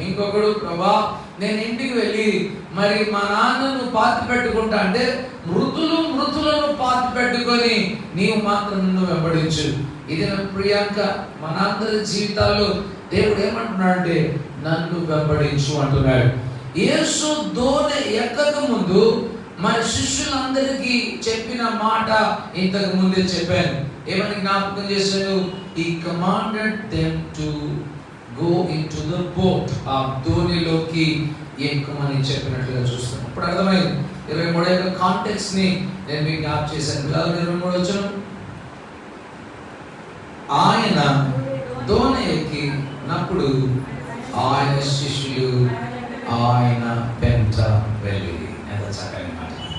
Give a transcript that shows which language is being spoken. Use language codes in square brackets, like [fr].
[te] ఇంకొకడు, ప్రభా నేను ఇంటికి వెళ్ళి మరి మా నాన్నను పాతి పెట్టుకుంటా అంటే, మృతులను పాతి పెట్టుకొని నీవు మాత్రం నన్ను వెంబడించు. ఇది నా ప్రియాంక, మనందరి జీవితాల్లో దేవుడు ఏమంటున్నాడు అంటే, నన్ను వెంబడించు అంటున్నాడు. యేసు దోణి ఎక్కక ముందు మన శిష్యులందరికీ చెప్పిన మాట ఇంతకు ముందే చెప్పాను. ఏమని జ్ఞాపకం చేశాను? [en] He commanded them to go into the boat. [te] ఆ దోణిలోకి ఎక్కమని చెప్పినట్లుగా చూస్తాం. ఇప్పుడు అర్థమైంది. 23 యొక్క కాంటెక్స్ట్ ని నేను మీకు జ్ఞాపకం చేశాను. 23 వచనం, ఆయన దోణి ఎక్కినప్పుడు ఆయన శిష్యులు ఆయన వెంట వెళ్ళి. ఎంత చక్కని మాట.